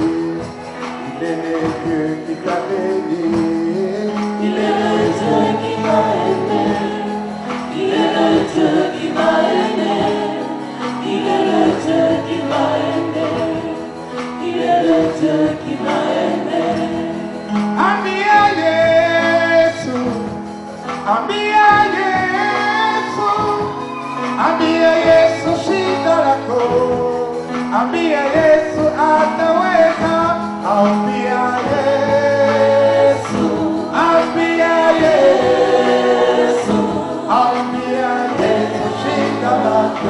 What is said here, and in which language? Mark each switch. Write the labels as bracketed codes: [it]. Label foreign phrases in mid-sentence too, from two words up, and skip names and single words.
[fr] Il est le Dieu qui t'a béni. Il est le Dieu qui m'a aimé. Il est le Dieu qui m'a aimé. Il est le Dieu qui m'a aimé. Il est le Dieu qui m'a aimé. [sw] Ami a Yesu. Ami a Yesu. Ami a Yesu shida lako. Ambia Yesu ataweza. Ambia Yesu. Ambia Yesu. Ambia Yesu shida lako.